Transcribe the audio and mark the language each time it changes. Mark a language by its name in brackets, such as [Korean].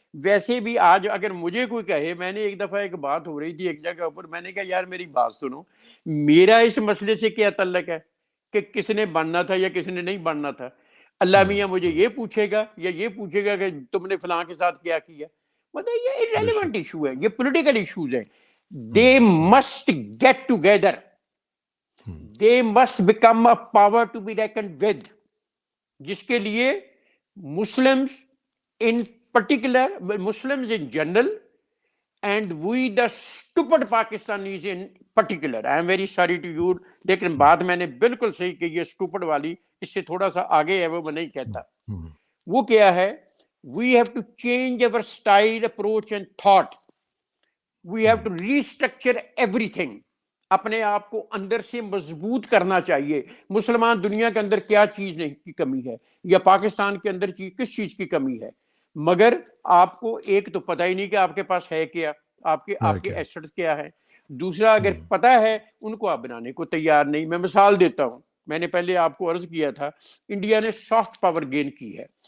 [Urdu] ویسے بھی آج اگر مجھے کوئی کہے, میں نے ایک دفعہ ایک بات ہو رہی تھی ایک جگہ پر, میں نے کہا یار میری بات سنو, میرا اس مسئلے سے کیا تعلق ہے کہ کس نے بننا تھا یا کس نے نہیں بننا تھا. اللہ میاں مجھے یہ پوچھے گا یا یہ پوچھے گا کہ تم نے فلاں کے ساتھ کیا کیا. مطلب یہ irrelevant ایشو ہے, یہ پولیٹیکل ایشوز ہیں. [English] They must get together. They must become a power to be reckoned with. [Urdu] جس کے لیے [English] Muslims in particular, Muslims in general, and we the stupid Pakistanis in particular. I am very sorry to you. [Urdu] لیکن بات میں نے بالکل صحیح کہ یہ stupid والی اس سے تھوڑا سا آگے ہے, وہ میں نہیں کہتا. وہ کیا ہے, [English] we have to change our style, approach and thought. We have to restructure everything. [Urdu] اپنے آپ کو اندر سے مضبوط کرنا چاہیے. مسلمان دنیا کے اندر کیا چیز کی کمی ہے, یا پاکستان کے اندر کس چیز کی کمی ہے, مگر آپ کو ایک تو پتہ ہی نہیں کہ آپ کے پاس ہے کیا, آپ کے ایسٹس کیا ہے. دوسرا اگر پتہ ہے ان کو آپ بنانے کو تیار نہیں. میں مثال دیتا ہوں, میں نے پہلے آپ کو عرض کیا تھا انڈیا نے سافٹ پاور گین کی ہے.